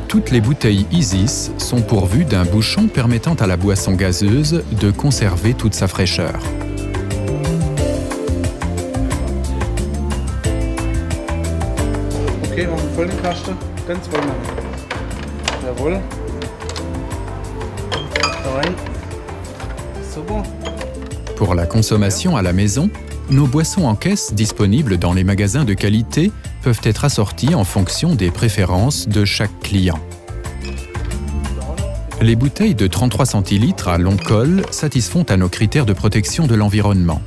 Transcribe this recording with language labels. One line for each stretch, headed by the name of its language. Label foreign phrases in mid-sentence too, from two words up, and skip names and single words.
French: toutes les bouteilles Isis sont pourvues d'un bouchon permettant à la boisson gazeuse de conserver toute sa fraîcheur.
German: Okay, machen wir voll den Kasten. Ganz voll machen. Jawohl. Da rein. Super.
French: Pour la consommation à la maison, nos boissons en caisse disponibles dans les magasins de qualité peuvent être assorties en fonction des préférences de chaque client. Les bouteilles de 33 centilitres à long col satisfont à nos critères de protection de l'environnement.